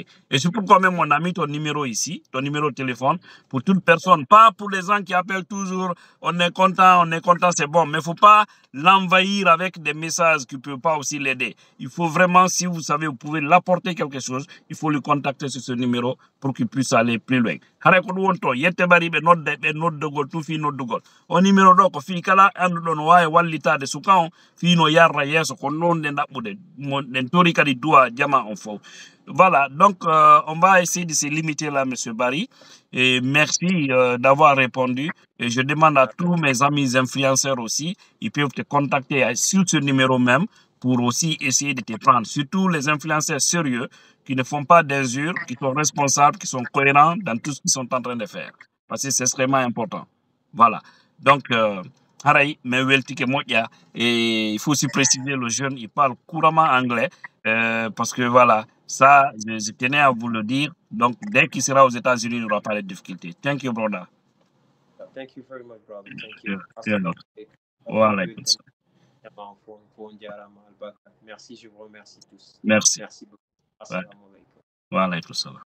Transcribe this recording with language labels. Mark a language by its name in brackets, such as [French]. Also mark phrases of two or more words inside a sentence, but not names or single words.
[French] Et c'est pourquoi même on a mis ton numéro ici, ton numéro de téléphone, pour toute personne, pas pour les gens qui appellent toujours, on est content, c'est bon. Mais il ne faut pas l'envahir avec des messages qui ne peuvent pas aussi l'aider. Il faut vraiment, si vous savez, vous pouvez l'apporter quelque chose, il faut le contacter sur ce numéro pour qu'il puisse aller plus loin. [Fula] O numéro do ko fi kala anduɗon wawi wallitade suka on fino yarra yeso ko non de ɗaɓɓude den tori kadi duwa jama on fof. [French] Voilà, donc on va essayer de se limiter là, Monsieur Barry. Et merci d'avoir répondu. Et je demande à tous mes amis influenceurs aussi, ils peuvent te contacter sur ce numéro même pour aussi essayer de te prendre. Surtout les influenceurs sérieux qui ne font pas d'injures, qui sont responsables, qui sont cohérents dans tout ce qu'ils sont en train de faire. Parce que c'est extrêmement important. Voilà. Donc, Haray, mais et il faut aussi préciser, le jeune, il parle couramment anglais, parce que voilà, ça, je tenais à vous le dire. Donc, dès qu'il sera aux États-Unis, il n'aura pas de difficultés. [English] Thank you, brother. Thank you very much, brother. Thank you. [French] Voilà. Merci, je vous remercie tous. Merci. Merci beaucoup. Voilà.